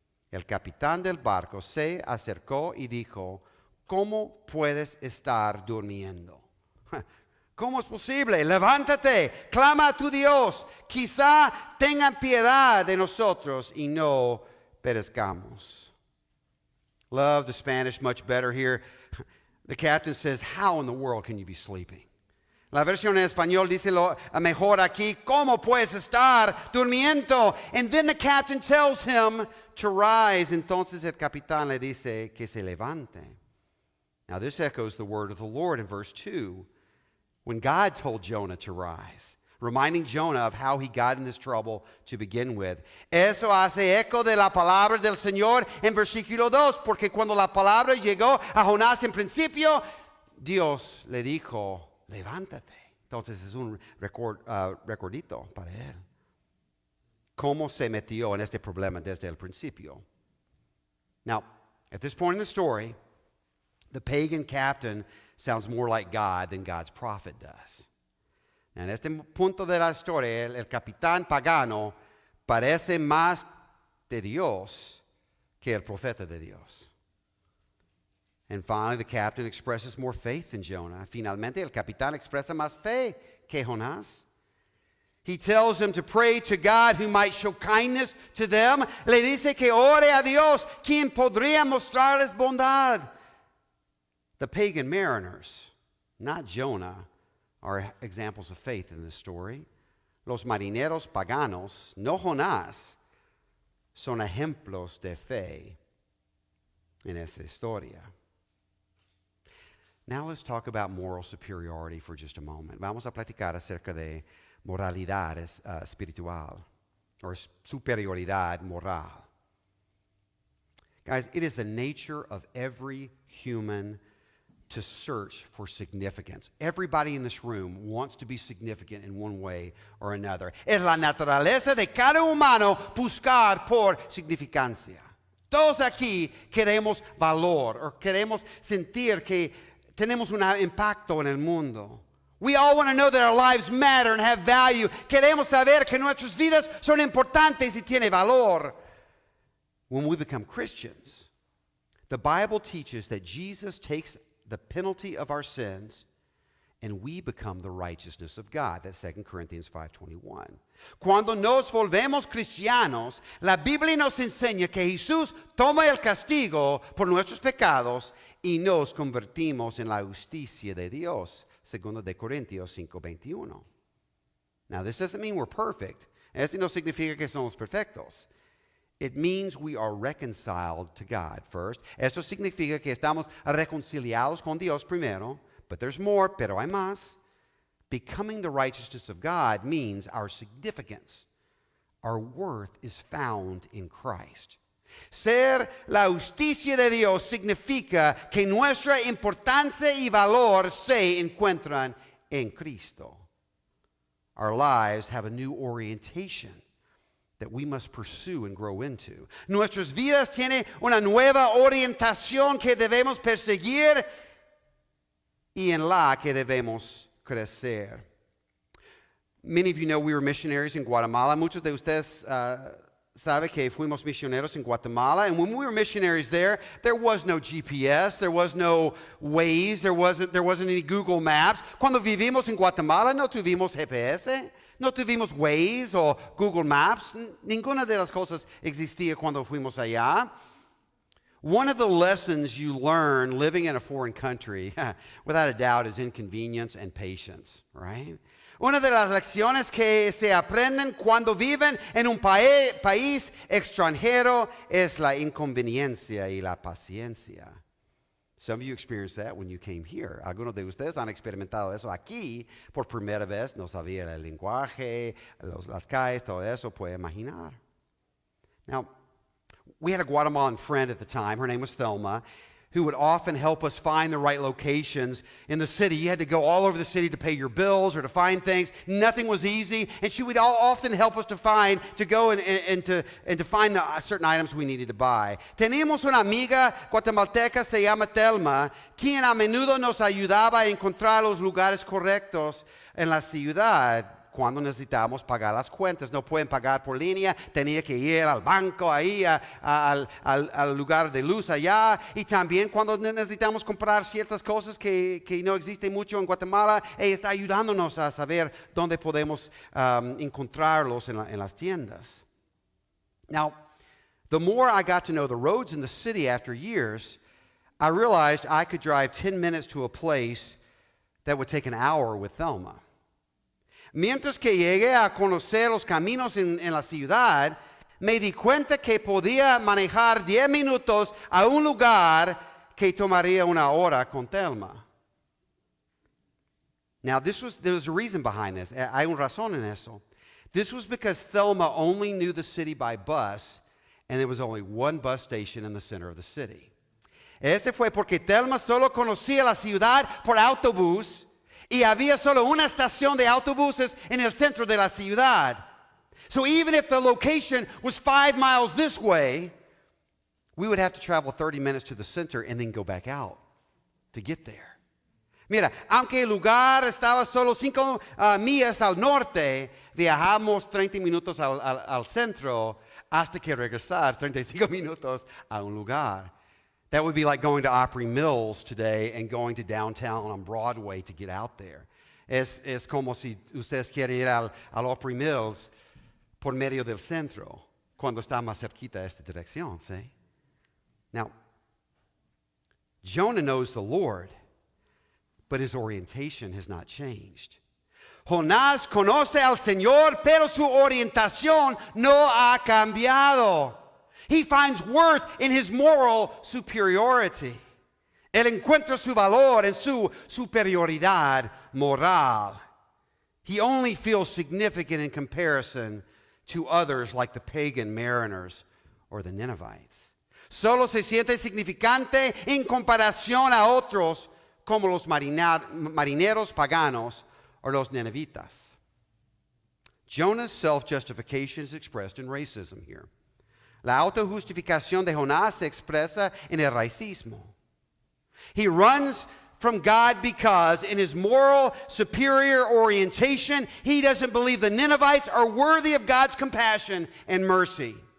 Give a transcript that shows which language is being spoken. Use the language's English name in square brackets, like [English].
[Spanish] El capitán del barco se acercó y dijo, ¿cómo puedes estar durmiendo? ¿Cómo es posible? Levántate, clama a tu Dios. Quizá tenga piedad de nosotros y no perezcamos. [English] Love the Spanish much better here. The captain says, how in the world can you be sleeping? [Spanish] La versión en español dice lo mejor aquí, ¿cómo puedes estar durmiendo? [English] And then the captain tells him to rise. [Spanish] Entonces el capitán le dice que se levante. [English] Now this echoes the word of the Lord in verse 2, when God told Jonah to rise, reminding Jonah of how he got in this trouble to begin with. [Spanish] Eso hace eco de la palabra del Señor en versículo 2, porque cuando la palabra llegó a Jonás en principio, Dios le dijo, levántate. Entonces es un recordito para él. ¿Cómo se metió en este problema desde el principio? [English] Now, at this point in the story, the pagan captain sounds more like God than God's prophet does. [Spanish] En este punto de la historia, el capitán pagano parece más de Dios que el profeta de Dios. [English] And finally, the captain expresses more faith than Jonah. [Spanish] Finalmente, el capitán expresa más fe que Jonás. [English] He tells him to pray to God who might show kindness to them. [Spanish] Le dice que ore a Dios, quien podría mostrarles bondad. [English] The pagan mariners, not Jonah, are examples of faith in this story. [Spanish] Los marineros paganos, no Jonás, son ejemplos de fe en esta historia. [English] Now let's talk about moral superiority for just a moment. [Spanish] Vamos a platicar acerca de moralidad espiritual, [English] or [Spanish] superioridad moral. [English] Guys, it is the nature of every human to search for significance. Everybody in this room wants to be significant in one way or another. [Spanish] Es la naturaleza de cada humano buscar por significancia. Todos aquí queremos valor, o queremos sentir que tenemos un impacto en el mundo. [English] We all want to know that our lives matter and have value. [Spanish] Queremos saber que nuestras vidas son importantes y tienen valor. [English] When we become Christians, the Bible teaches that Jesus takes the penalty of our sins and we become the righteousness of God. That's 2 Corinthians 5:21. [Spanish] Cuando nos volvemos cristianos, la Biblia nos enseña que Jesús toma el castigo por nuestros pecados y nos convertimos en la justicia de Dios. 2 de Corintios 5:21. [English] Now, this doesn't mean we're perfect. [Spanish] Esto no significa que somos perfectos. [English] It means we are reconciled to God first. [Spanish] Esto significa que estamos reconciliados con Dios primero. [English] But there's more, [Spanish] pero hay más. [English] Becoming the righteousness of God means our significance, our worth is found in Christ. [Spanish] Ser la justicia de Dios significa que nuestra importancia y valor se encuentran en Cristo. [English] Our lives have a new orientation that we must pursue and grow into. [Spanish] Nuestras vidas tienen una nueva orientación que debemos perseguir y en la que debemos crecer. [English] Many of you know we were missionaries in Guatemala. [Spanish] Muchos de ustedes sabe que fuimos misioneros en Guatemala, [English] and when we were missionaries there was no GPS, there was no Waze, there wasn't any Google Maps. [Spanish] Cuando vivimos en Guatemala no tuvimos GPS, no tuvimos Waze o Google Maps. Ninguna de las cosas existía cuando fuimos allá. [English] One of the lessons you learn living in a foreign country, without a doubt, is inconvenience and patience, right? [Spanish] Una de las lecciones que se aprenden cuando viven en un país extranjero es la inconveniencia y la paciencia. [English] Some of you experienced that when you came here. [Spanish] Algunos de ustedes han experimentado eso aquí por primera vez. No sabían el lenguaje, las calles, todo eso, puede imaginar. [English] Now, we had a Guatemalan friend at the time. Her name was Thelma, who would often help us find the right locations in the city. You had to go all over the city to pay your bills or to find things. Nothing was easy, and she would often help us to go and to find the certain items we needed to buy. [Spanish] Teníamos una amiga guatemalteca, se llama Thelma, quien a menudo nos ayudaba a encontrar los lugares correctos en la ciudad. Cuando necesitamos pagar las cuentas, no pueden pagar por línea, tenía que ir al banco ahí, al lugar de luz allá. Y también cuando necesitamos comprar ciertas cosas que no existen mucho en Guatemala, ella está ayudándonos a saber dónde podemos encontrarlos en las tiendas. [English] Now, the more I got to know the roads in the city after years, I realized I could drive 10 minutes to a place that would take an hour with Thelma. [Spanish] Mientras que llegué a conocer los caminos en la ciudad, me di cuenta que podía manejar 10 minutos a un lugar que tomaría una hora con Thelma. [English] Now, there was a reason behind this. [Spanish] Hay una razón en eso. [English] This was because Thelma only knew the city by bus, and there was only one bus station in the center of the city. [Spanish] Este fue porque Thelma solo conocía la ciudad por autobús, y había solo una estación de autobuses en el centro de la ciudad. [English] So even if the location was 5 miles this way, we would have to travel 30 minutes to the center and then go back out to get there. [Spanish] Mira, aunque el lugar estaba solo 5 millas al norte, viajamos 30 minutos al centro hasta que regresar 35 minutos a un lugar. [English] That would be like going to Opry Mills today and going to downtown on Broadway to get out there. [Spanish] Es como si ustedes quieren ir al Opry Mills por medio del centro, cuando está más cerquita esta dirección, ¿sí? [English] Now, Jonah knows the Lord, but his orientation has not changed. [Spanish] Jonás conoce al Señor, pero su orientación no ha cambiado. [English] He finds worth in his moral superiority. [Spanish] Él encuentra su valor en su superioridad moral. [English] He only feels significant in comparison to others like the pagan mariners or the Ninevites. [Spanish] Solo se siente significante en comparación a otros como los marineros paganos or los Ninevitas. [English] Jonah's self-justification is expressed in racism here. [Spanish] La autojustificación de Jonás se expresa en el racismo. [English] He runs from God because in his moral superior orientation, he doesn't believe the Ninevites are worthy of God's compassion and mercy.